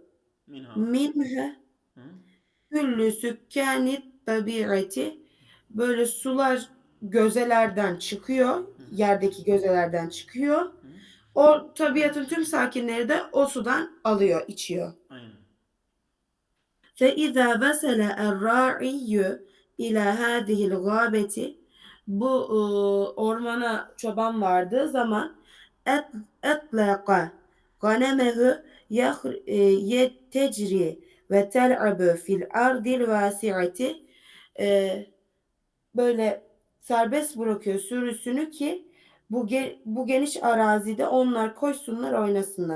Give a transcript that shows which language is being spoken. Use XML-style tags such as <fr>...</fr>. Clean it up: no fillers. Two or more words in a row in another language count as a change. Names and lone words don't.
<ar>Minha. minha Hı. كل سكان الطبيعة.</ar> <tr>Böyle sular gözelerden çıkıyor, Hı. yerdeki gözelerden çıkıyor. Hı. O tabiatın tüm sakinleri de o sudan alıyor, içiyor. Aynen.</tr> <ar>فإذا وصل الراعي إلى هذه الغابة,</ar> <tr>bu ormana çoban vardığı zaman</tr> <ar>أطلق غنمه يجتري وتلعب في الأرض الواسعة,</ar> <tr>e, böyle serbest bırakıyor sürüsünü ki bu geniş arazide onlar koşsunlar, oynasınlar.</tr>